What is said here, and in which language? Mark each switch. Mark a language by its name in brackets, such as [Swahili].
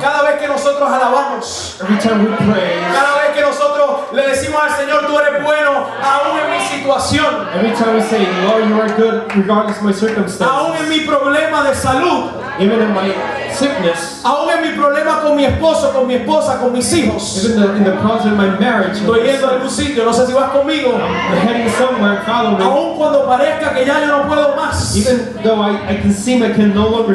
[Spanish] cada vez que nosotros alabamos, [English] every time we praise, [Spanish] cada vez que nosotros le decimos al Señor, tú eres bueno, aún en mi situación, [English] every time we say, Lord, you are good, regardless of my [Spanish] aún en [English] circumstances, [Spanish] mi problema de salud, [English] even in my sickness, [Spanish] aún en mi problema con mi esposo, con mi esposa, con mis hijos. [English] even in the problems in my marriage, [Spanish] Estoy yendo a algún sitio, no sé si vas conmigo. [English] I'm heading somewhere, follow me. [Spanish] Aún cuando parezca que ya yo no puedo más. [English] Even though I can seem I can no longer